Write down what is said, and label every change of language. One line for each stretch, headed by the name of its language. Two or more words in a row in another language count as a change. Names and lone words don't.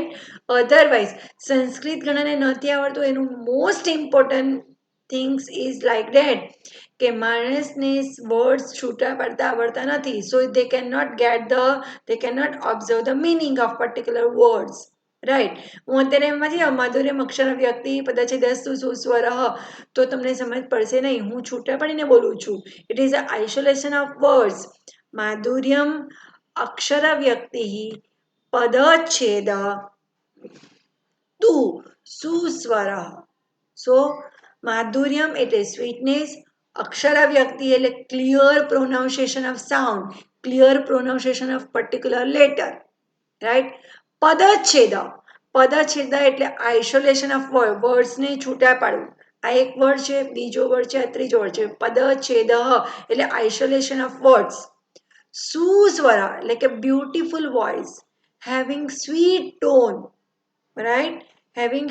Gujarati: અધરવાઇઝ સંસ્કૃત ઘણાને નથી આવડતું, એનું
English: most important things is like that
Gujarati: કે માણસને વર્ડ્સ છૂટા પડતા આવડતા નથી.
English: so they can not observe the meaning of particular words, right?
Gujarati: હું અત્યારે એમાં છે
Sanskrit: माधुर्यम अक्षर व्यक्ति पदच्छेदस्तु सुस्वरः,
Gujarati: તો તમને સમજ પડશે નહીં, હું છૂટા પડીને બોલું છું.
English: it is a isolation of words.
Sanskrit: माधुर्यम अक्षर व्यक्ति पदच्छेद तू सुस्वर
English: सो माधुर्यम એટલે સ્વીટનેસ
Sanskrit: अक्षर व्यक्ति
English: એટલે clear pronunciation of sound clear pronunciation of particular letter right
Sanskrit: पदच्छेद पदच्छेद
English: એટલે isolation of words
Gujarati: ને છૂટા પાડવું આ એક વર્ડ છે બીજો વર્ડ છે
English: ત્રીજો વર્ડ છે પદચ્છેદ એટલે isolation of words સુસ્વર
Gujarati: એટલે કે
English: beautiful voice having sweet tone right having